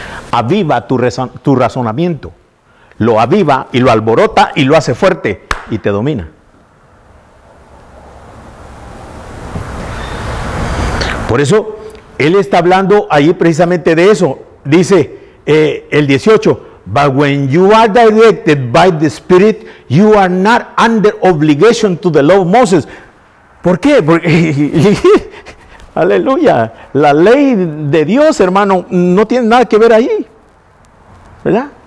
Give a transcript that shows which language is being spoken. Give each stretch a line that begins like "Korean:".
Spanish: Aviva tu razonamiento. Lo aviva y lo alborota y lo hace fuerte y te domina. Por eso, él está hablando ahí precisamente de eso. Dice el 18,
English: but when you are directed by the Spirit, you are not under obligation to the law of Moses.
Spanish: ¿Por qué? Porque, aleluya, la ley de Dios, hermano, no tiene nada que ver ahí, ¿verdad?